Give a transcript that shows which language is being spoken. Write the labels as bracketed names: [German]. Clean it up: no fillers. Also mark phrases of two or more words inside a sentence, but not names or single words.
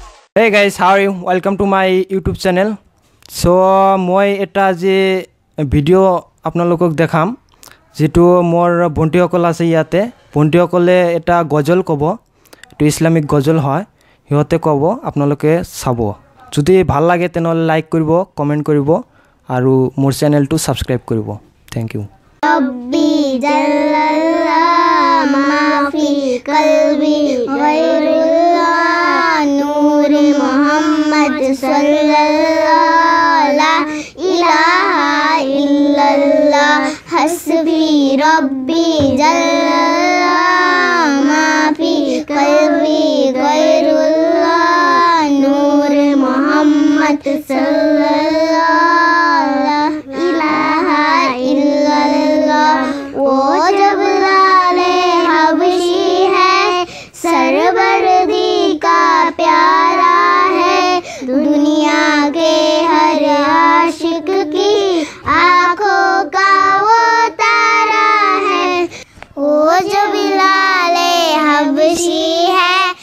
[English] Hey guys, how are you? Welcome to my YouTube channel. [Assamese] So মই এটা যে video আপোনালোকক দেখাম যিটো মোৰ বন্ধুসকল আছে যাতে বন্ধুসকলে এটা গজল ক'ম তো islamic গজল হয় হিয়তে ক'ম আপোনালোকে চাব যদি ভাল লাগে তেন্তে like কৰিব comment কৰিব আৰু মোৰ channel টো subscribe কৰিব. [English] Thank you. [Arabic] ربي جل الله ما في قلبي غير الله نور محمد صلى الله لا إله إلا الله حسبي ربي جل الله ما في قلبي غير الله نور محمد صلى الله لا إله إلا الله [Hindi] वो जब लाले हबशी है सरबर्दी का प्यारा है दुनिया के हर आशिक की आँखों का वो तारा है वो जब लाले हबशी है